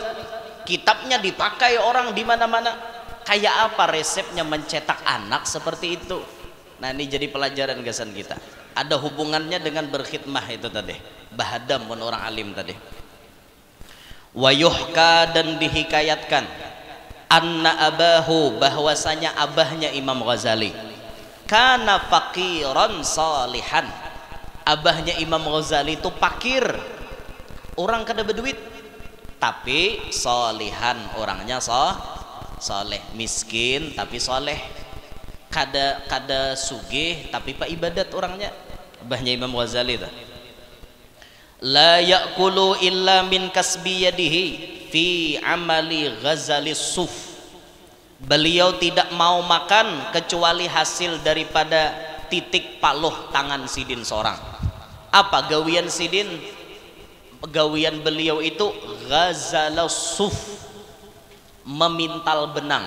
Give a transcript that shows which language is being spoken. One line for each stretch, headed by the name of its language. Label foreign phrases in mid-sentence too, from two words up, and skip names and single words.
Banjar: Kitabnya dipakai orang di mana-mana. Kayak apa resepnya mencetak anak seperti itu? Nah ini jadi pelajaran gasan kita. Ada hubungannya dengan berkhidmah itu tadi. Bahadam pun orang alim tadi.
Arabic: Wayuhka
Banjar: dan dihikayatkan
Arabic: anna abahu
Banjar: bahwasanya abahnya
Arabic: Imam Ghazali kana faqiran salihan.
Banjar: Abahnya Imam Ghazali itu fakir, orang kada berduit, tapi solihan, orangnya soleh, miskin tapi soleh, kada sugih tapi pak ibadat orangnya. Abahnya Imam Ghazali itu
Arabic: la ya'kulu illa min kasbi yadihi fi amali Ghazali suf.
Banjar: Beliau tidak mau makan kecuali hasil daripada titik paluh tangan sidin seorang. Apa gawian sidin? Gawian beliau itu
Arabic: Ghazal suf,
Banjar: memintal benang.